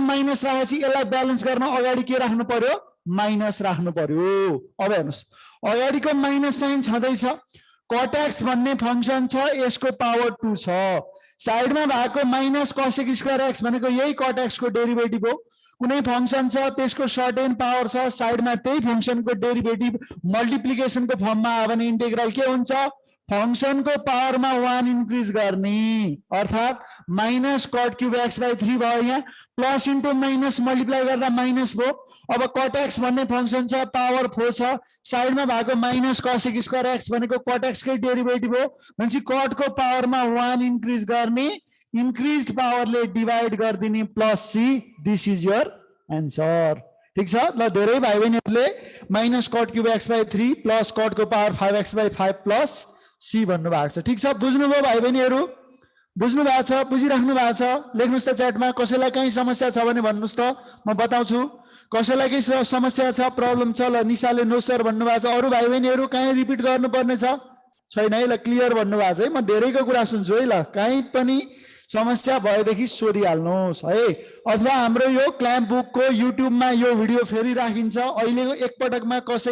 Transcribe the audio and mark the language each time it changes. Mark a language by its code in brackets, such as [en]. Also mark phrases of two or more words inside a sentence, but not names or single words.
[ne] माइनस राखेपछि यसलाई ब्यालेन्स गर्न अगाडि के राख्नु पर्यो माइनस राख्नु पर्यो अब हेर्नुस् अगाडिको [en] minus sign [ne] छँदैछ cot x भन्ने फंक्शन छ यसको पावर 2 छ साइडमा भएको [en] minus cosec square x [ne] भनेको यही cot x को डेरिभेटिभ हो कुनै फंक्शन छ त्यसको [en] certain power [ne] छ साइडमा त्यही फंक्शनको डेरिभेटिभ मल्टिप्लिकेसनको फर्ममा आयो भने इन्टिग्रल के हुन्छ फंक्शन को पावर [hi] में 1 इंक्रीज करनी [ne] अर्थात [en] minus cot cube x by 3 [ne] भयो यहाँ [en] plus into minus multiply [ne] गर्दा माइनस भयो अब cot x भन्ने फंक्शन छ पावर 4 छ साइडमा भएको [en] minus cosec square [ne] x भनेको cot x कै डेरिभेटिभ हो भनेपछि cot को पावर [hi] में 1 इंक्रीज [ne] गर्ने इंक्रीज्ड पावरले डिवाइड गर्दिने [en] plus c this is your answer [ne] ठीक छ ल धेरै भाइ बहिनीहरुले [en] minus cot cube x by 3 plus cot [ne] को पावर 5x by 5 [en] plus C [ne] भन्नु भएको छ ठीक छ बुझ्नुभयो भाइ बहिनीहरु बुझ्नु भएको छ बुझिराख्नु भएको छ लेख्नुस् त च्याटमा कसैलाई कहीं समस्या छ भने भन्नुस् त म बताउँछु कसैलाई केही समस्या छ प्रब्लम छ ल निशाले [en] no sir [ne] भन्नु भएको छ अरु भाइ बहिनीहरु कहीं रिपिट गर्नुपर्ने छ छैन है ल क्लियर भन्नु भएको छ है म धेरैको कुरा सुन्छु है ल कहीं पनि समस्या भएदेखि सोधिहाल्नुस् है अथवा हाम्रो यो क्ल्याम्प बुकको युट्युबमा यो भिडियो फेरि राखिन्छ अहिलेको एकपटकमा